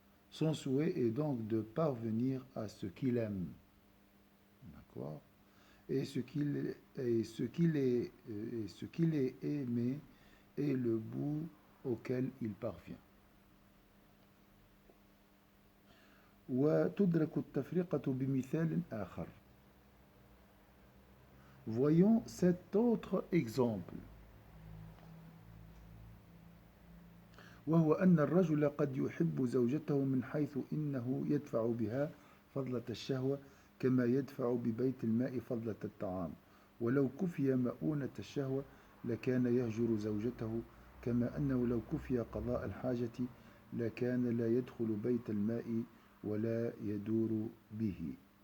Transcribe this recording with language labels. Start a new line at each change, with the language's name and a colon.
French: Son souhait est donc de parvenir à ce qu'il aime. D'accord? Et ce qu'il est aimé est le bout auquel il parvient.
Arabic: وتدرك التفرقة بمثال آخر.
French: Voyons cet autre exemple.
Arabic: وهو أن الرجل قد يحب زوجته من حيث إنه يدفع بها فضلة الشهوة كما يدفع ببيت الماء فضلة الطعام ولو كفي مؤونة الشهوة لكان يهجر زوجته كما أنه لو كفي قضاء الحاجة لكان لا يدخل بيت الماء ولا يدور به.